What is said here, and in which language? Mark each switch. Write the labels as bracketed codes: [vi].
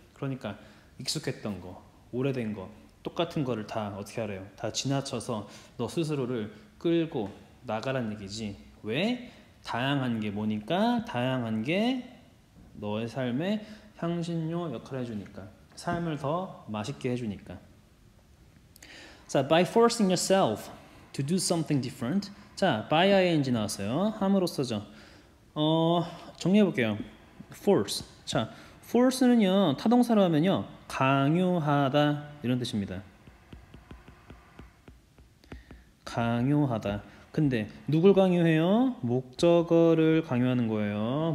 [ko] 그러니까 익숙했던 거, 오래된 거, 똑같은 거를 다 어떻게 하래요? 다 지나쳐서 너 스스로를 끌고 나가란 얘기지. 왜? 다양한 게 뭐니까? 다양한 게 너의 삶의 향신료 역할을 해주니까. 삶을 더 맛있게 해주니까. [en] 자, by forcing yourself to do something different. [ko] 자, by ing 나왔어요. 함으로써죠. 정리해 볼게요. force. 자, force는요 타동사로 하면요 강요하다 이런 뜻입니다. 강요하다. 근데 누굴 강요해요? 목적어를 강요하는 거예요.